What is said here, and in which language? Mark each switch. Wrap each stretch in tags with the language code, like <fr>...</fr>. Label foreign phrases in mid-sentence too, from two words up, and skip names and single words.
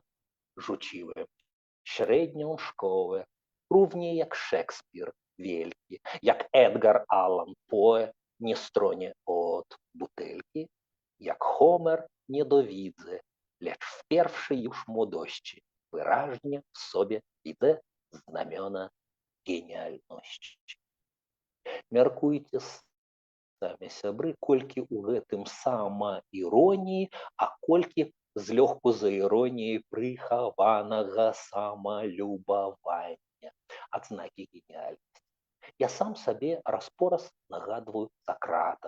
<pl>Rzuciłem średnią szkołę, równie jak Szekspir wielki, jak Edgar Allan Poe nie stronie od butelki, jak Homer nie dowidzę, lecz w pierwszej już młodości wyraźnie w sobie widzę znamiona genialności.</pl> <be>Мяркуйце самі сябры, колькі ў гэтым самаіроніі, а колькі злёгку за іроніяй прыхаванага самалюбавання, адзнакі геніальнасці. Я сам сабе раз-пораз нагадваю Сократа.</be>